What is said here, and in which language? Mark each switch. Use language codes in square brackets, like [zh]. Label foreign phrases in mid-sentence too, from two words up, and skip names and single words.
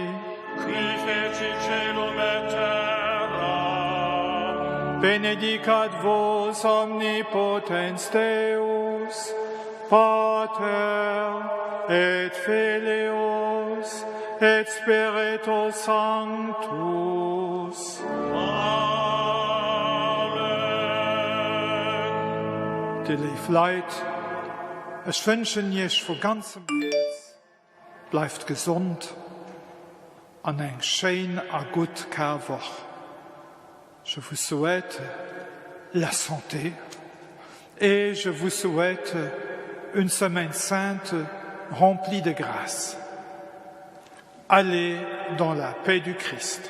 [la] qui feci caelum et terra, benedicat vos omnipotens Deus, Pater et Filius et Spiritus Sanctus. Amen. [de] Die lieve Leid, ich wünsche euch von ganzem Herzen, bleibt gesund und eine schöne und gute Karwoche. [fr] Je vous souhaite la santé et je vous souhaite une semaine sainte remplie de grâce. Allez dans la paix du Christ.